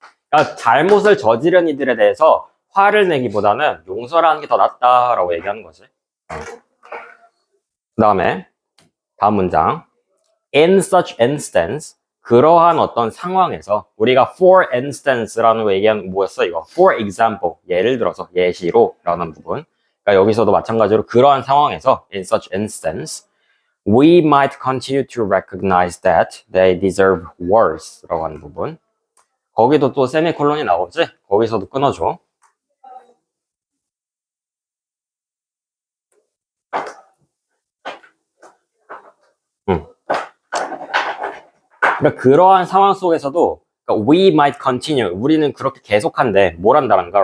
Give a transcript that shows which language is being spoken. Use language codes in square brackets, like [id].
[ko] 그러니까 잘못을 저지른 이들에 대해서 화를 내기보다는 용서를 하는 게 더 낫다라고 얘기하는 거지. 그 다음에 다음 문장. [en] In such instance, [ko] 그러한 어떤 상황에서 우리가 [en] for instance [ko] 라는 거 얘기하는 뭐였어 이거? [en] For example, [ko] 예를 들어서 예시로 라는 부분. 그러니까 여기서도 마찬가지로 그러한 상황에서 [en] in such instance, we might continue to recognize that they deserve worse [ko] 라고 하는 부분. 거기도 또 세미콜론이 나오지? 거기서도 끊어줘. 그러니까 그러한 상황 속에서도 그러니까 [en] we might continue [ko] 우리는 그렇게 계속한데 뭘 한다는가?